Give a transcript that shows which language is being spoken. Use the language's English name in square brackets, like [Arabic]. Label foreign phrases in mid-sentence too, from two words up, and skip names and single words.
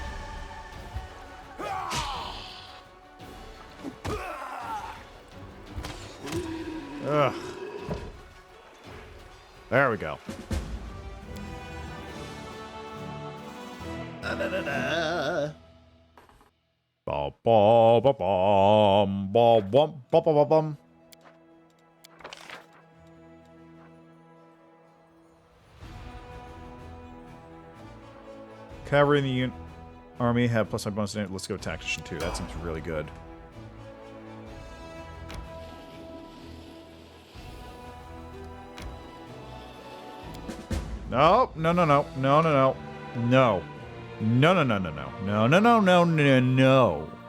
[English] Ugh. There we go. Ba ba ba bum ba bum ba ba ba bum. Cavalry in the army have plus 5 bonus. Let's go tactician 2. That seems really good. No, no, no, no, no, no, no, no, no, no, no, no, no, no, no, no, no, no, no.